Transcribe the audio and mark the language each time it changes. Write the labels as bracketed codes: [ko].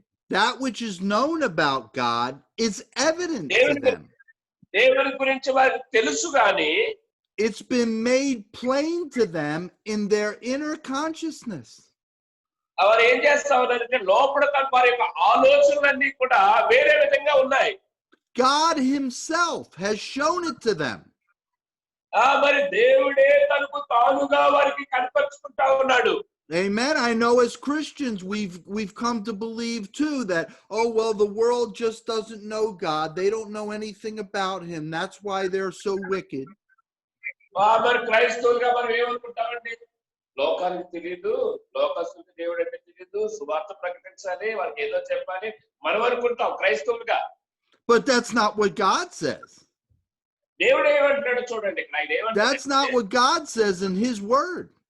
[en] that which is known about God is evident to [te] దేవుని [en] them. [te] దేవుని గురించి వారికి తెలుసు గాని [en] It's been made plain to them in their inner consciousness. [te] వారు ఏం చేస్తా ఉన్నారంటే లోపల వారి యొక్క ఆలోచనలన్నీ కూడా వేరే విధంగా ఉన్నాయి. [en] God himself has shown it to them. [te] మరి దేవుడే తనకు తానుగా వారికి కనపరుచుకుంటా ఉన్నాడు. [en] Amen. I know as Christians we've come to believe too that, oh well, the world just doesn't know God. They don't know anything about him. That's why they're so wicked. [te] మరి క్రైస్తవులుగా మనం ఏమనుకుంటామండి, లోకానికి తెలియదు, లోకస్తులకు దేవుడు అంటే తెలియదు, సువార్త ప్రకటించాలి, వారికి ఏదో చెప్పాలి మనం అనుకుంటాం క్రైస్తవులుగా. [en] But that's not what God says. [te] దేవుడు ఏమంటున్నాడు చూడండి ఇక్కడ, ఆయన ఏమంటాడు, [en] That's not what God says in his word.